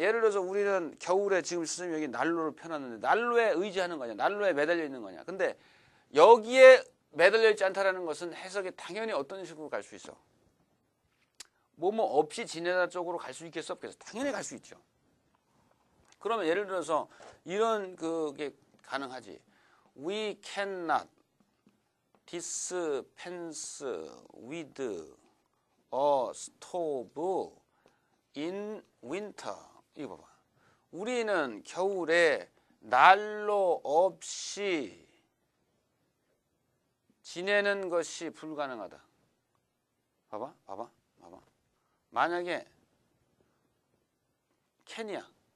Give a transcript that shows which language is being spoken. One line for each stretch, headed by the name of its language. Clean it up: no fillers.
Korean: 예를 들어서 우리는 겨울에 지금 선생님 여기 난로를 펴놨는데 난로에 의지하는 거냐, 난로에 매달려 있는 거냐. 근데 여기에 매달려 있지 않다라는 것은 해석이 당연히 어떤 식으로 갈 수 있어? 뭐뭐 없이 지내다 쪽으로 갈 수 있겠어? 없겠어? 당연히 갈 수 있죠. 그러면 예를 들어서 이런 그게 가능하지.
English: We cannot dispense with a stove in winter.
Korean: 이거 봐봐. 우리는 겨울에 난로 없이 지내는 것이 불가능하다. 봐봐. 만약에 캔이야.